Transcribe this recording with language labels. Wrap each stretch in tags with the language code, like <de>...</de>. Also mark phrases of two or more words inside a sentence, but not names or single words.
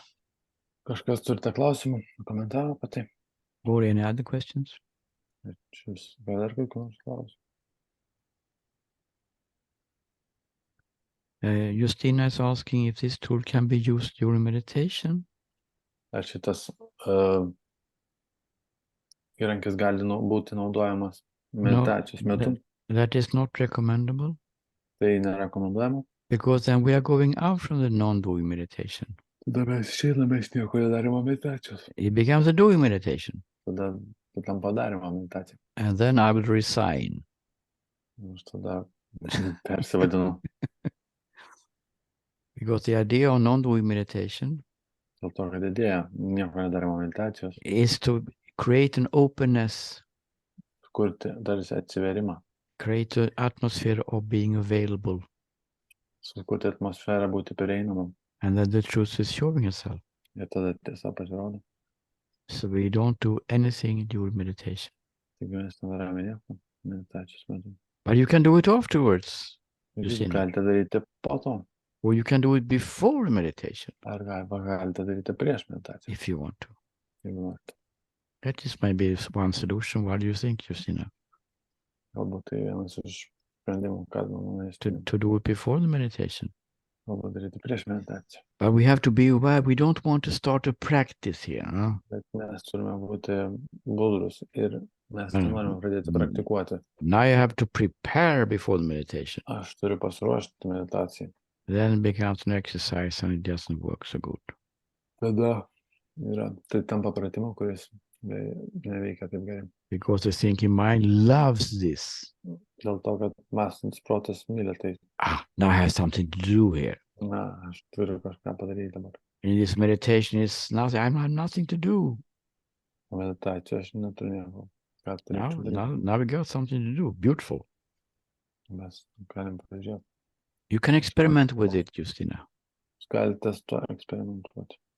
<lt>Kažkas turite klausimų, komentarų apie tai?</lt> <en>Or any other questions?</en> <lt>Dar kokių nors klausimų?</lt> <en>Justina is asking if this tool can be used during meditation.</en> <lt>Ar šitas įrankis gali būti naudojamas meditacijos metu.</lt> <en>That is not recommendable.</en> <lt>Tai nerekomenduojama.</lt> <en>Because then we are going out from the non-doing meditation.</en> <lt>Tada mes išeiname iš nieko nedarimo meditacijos.</lt> <en>It becomes a doing meditation.</en> <lt>Tada tampa darimo meditacija.</lt> <en>And then I will resign.</en> <lt>Aš tada persivadinu.</lt> <en>Because the idea of non-doing meditation</en> <lt>Dėl to, kad idėja nieko nedarimo meditacijos.</lt> <en>is to create an openness,</en> <lt>Kurti tarsi atsiverimą.</lt> <en>create an atmosphere of being available.</en> <lt>Sukurti atmosferą, būti prieinamam.</lt> <en>And then the truth is showing itself.</en> <lt>Ir tada tiesa pasirodo.</lt> <en>So we don't do anything during meditation.</en> <lt>Taigi mes nedarome nieko meditacijos metu.</lt> <en>But you can do it afterwards.</en> <lt>Jūs galite daryti po to.</lt> <en>Or you can do it before meditation.</en> <lt>Ar galite daryti prieš meditaciją.</lt> <en>If you want to.</en> <lt>Jeigu norite.</lt> <en>That is maybe one solution. What do you think, Justina?</en> <lt>Galbūt tai vienas iš sprendimų, kad</lt> <en>To do it before the meditation.</en> <lt>galbūt daryti prieš meditaciją.</lt> <en>But we have to be aware. We don't want to start a practice here. Huh?</en> <lt>Bet mes turime būti budrus ir mes norime pradėti praktikuoti.</lt> <en>Now you have to prepare before the meditation.</en> <lt>Aš turiu pasiruošti meditacijai.</lt> <en>Then it becomes an exercise and it doesn't work so good.</en> <lt>Tada tai tampa pratimu, kuris neveikia taip gerai.</lt> <en>Because the thinking mind loves this.</en> <lt>Dėl to, kad mąstantis protas myli tai.</lt> <en>Now I have something to do here.</en> <lt>Na, aš turiu kažką padaryti dabar.</lt> <en>In this meditation is nothing. I have nothing to do.</en> <lt>Meditacija aš neturiu nieko. Ką turėčiau daryti.</lt> <en>Now we got something to do. Beautiful.</en> <lt>Mes galim pažiūrėti.</lt> <en>You can experiment with it, Justina.</en> <lt>Jūs galite su tuo eksperimentuoti.</lt>